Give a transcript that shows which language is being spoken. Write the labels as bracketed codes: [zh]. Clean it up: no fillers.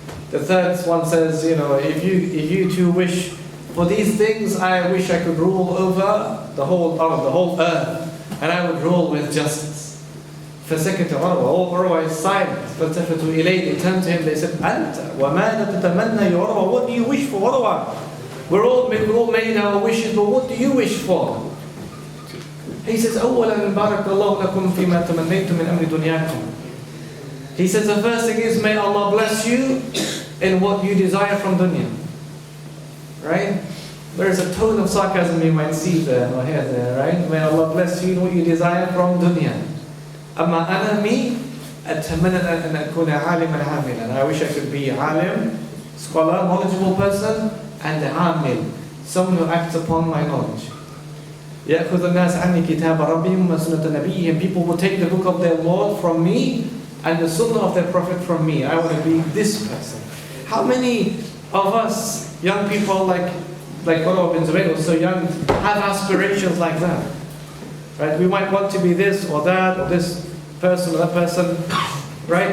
[en] The third one says, if you two wish for these things, I wish I could rule over the whole earth, and I would rule with justice. [ar] فسكت عروة. [en] All Urwa is silent. [ar] فالتفتوا إليه. [en] They turned to him. They said, [ar] أنت وماذا تتمنى يا عروة? [en] What do you wish for, Urwa? We're all made our wishes, but what do you wish for? He says, [ar] أولا بارك الله لكم فيما تمنيتم من أمر دنياكم. [en] He says the first thing is, may Allah bless you in what you desire from dunya. Right? There is a tone of sarcasm you might see there or hear there, right? May Allah bless you in what you desire from dunya. [ar] أما أنا [en] me [ar] أتمنى أن أكون عالما عاملا. [en] I wish I could be alim, scholar, knowledgeable person, and amil, someone who acts upon my knowledge. [ar] يأخذ الناس عني كتاب ربهم وسنة نبيهم. [en] People will take the book of their Lord from me and the sunnah of their prophet from me. I want to be this person. How many of us, young people like Urwa bin Zubayr was so young, have aspirations like that? Right? We might want to be this or that, or this person or that person. Right?